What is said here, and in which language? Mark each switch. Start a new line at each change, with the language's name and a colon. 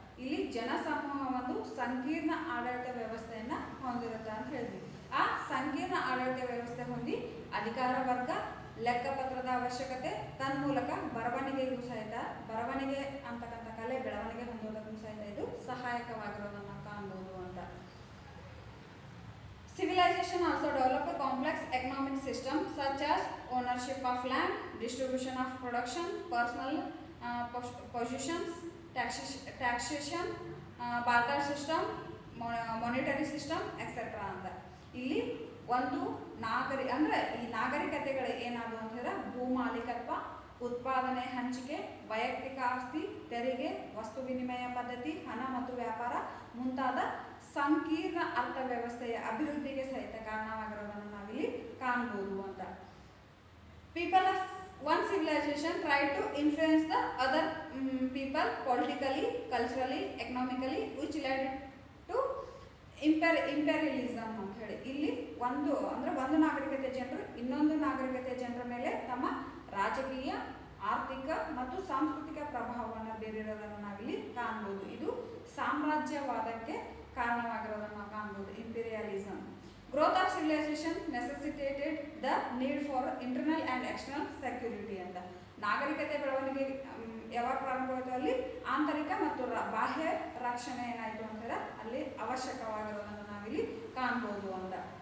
Kannada: ಇಲ್ಲಿ ಜನಸಮೂಹ ಒಂದು ಸಂಕೀರ್ಣ ಆಡಳಿತ ವ್ಯವಸ್ಥೆಯನ್ನು ಹೊಂದಿರುತ್ತೆ ಅಂತ ಹೇಳ್ತೀವಿ. ಆ ಸಂಕೀರ್ಣ ಆಡಳಿತ ವ್ಯವಸ್ಥೆ ಹೊಂದಿ ಅಧಿಕಾರ ವರ್ಗ, ಲೆಕ್ಕಪತ್ರದ ಅವಶ್ಯಕತೆ, ತನ್ಮೂಲಕ ಬರವಣಿಗೆಗೂ ಸಹಿತ ಬರವಣಿಗೆ ಅಂತಕ್ಕಂಥ ಕಲೆ ಬೆಳವಣಿಗೆ ಹೊಂದೋದಕ್ಕೂ ಸಹಿತ ಇದು ಸಹಾಯಕವಾಗಿರೋದನ್ನು ಕಾಣ್ಬೋದು ಅಂತ.
English: Civilization also developed a complex economic system such as ownership of land, distribution of production, personal possessions, taxation, barter system, monetary system, etc.
Kannada: ಅಂತ. ಇಲ್ಲಿ ಒಂದು ಅಂದರೆ ಈ ನಾಗರಿಕತೆಗಳು ಏನಾದವು ಅಂತ ಹೇಳಿದ್ರೆ ಭೂಮಾಲೀಕತ್ವ, ಉತ್ಪಾದನೆ ಹಂಚಿಕೆ, ವೈಯಕ್ತಿಕ ಆಸ್ತಿ, ತೆರಿಗೆ, ವಸ್ತು ವಿನಿಮಯ ಪದ್ಧತಿ, ಹಣ ಮತ್ತು ವ್ಯಾಪಾರ ಮುಂತಾದ ಸಂಕೀರ್ಣ ಅರ್ಥವ್ಯವಸ್ಥೆಯ ಅಭಿವೃದ್ಧಿಗೆ ಸಹಿತ ಕಾರಣವಾಗಿರೋದನ್ನು ನಾವಿಲ್ಲಿ ಕಾಣಬಹುದು ಅಂತ.
English: people of one civilization tried to influence the other people politically, culturally, economically, which led to imperialism
Kannada: ಅಂತ ಹೇಳಿ. ಇಲ್ಲಿ ಒಂದು ನಾಗರಿಕತೆ ಜನರು ಇನ್ನೊಂದು ನಾಗರಿಕತೆ ಜನರ ಮೇಲೆ ತಮ್ಮ ರಾಜಕೀಯ, ಆರ್ಥಿಕ ಮತ್ತು ಸಾಂಸ್ಕೃತಿಕ ಪ್ರಭಾವವನ್ನು ಬೀರಿರೋದನ್ನು ನಾವಿಲ್ಲಿ ಕಾಣಬಹುದು. ಇದು ಸಾಮ್ರಾಜ್ಯವಾದಕ್ಕೆ ಕಾರಣವಾಗಿರೋದನ್ನು ನಾವು ಕಾಣಬಹುದು, imperialism.
English: Growth of civilization necessitated the need for internal and external security ಅಂತ.
Kannada: ನಾಗರಿಕತೆ ಬೆಳವಣಿಗೆ ಯಾವಾಗ ಪ್ರಾರಂಭವಾಯಿತು ಅಲ್ಲಿ ಆಂತರಿಕ ಮತ್ತು ಬಾಹ್ಯ ರಕ್ಷಣೆ ಏನಾಯಿತು ಅಂತಂದ್ರೆ ಅಲ್ಲಿ ಅವಶ್ಯಕವಾಗಿರೋದನ್ನು ನಾವಿಲ್ಲಿ ಕಾಣ್ಬೋದು ಅಂತ.